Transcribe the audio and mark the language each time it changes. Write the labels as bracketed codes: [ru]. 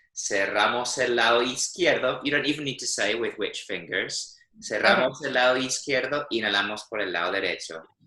[es] Cerramos el lado izquierdo. [en] You don't even need to say with which fingers. [es] Cerramos el lado izquierdo, inhalamos por el lado derecho.